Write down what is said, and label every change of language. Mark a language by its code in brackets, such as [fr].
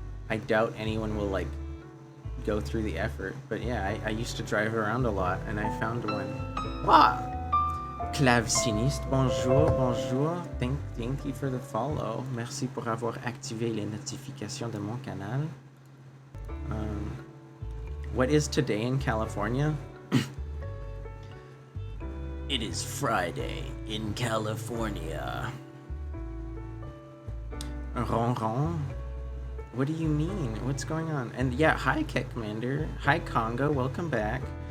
[en] I doubt anyone will like go through the effort, but yeah, I used to drive around a lot and I found one. Wow! [fr] Claveciniste, bonjour. [en] Thank you for the follow. [fr] Merci pour avoir activé les notifications de mon canal. [en] What is today in California? It is Friday in California. Ron? What do you mean? What's going on? And yeah, hi Ket Commander. Hi Congo, welcome back.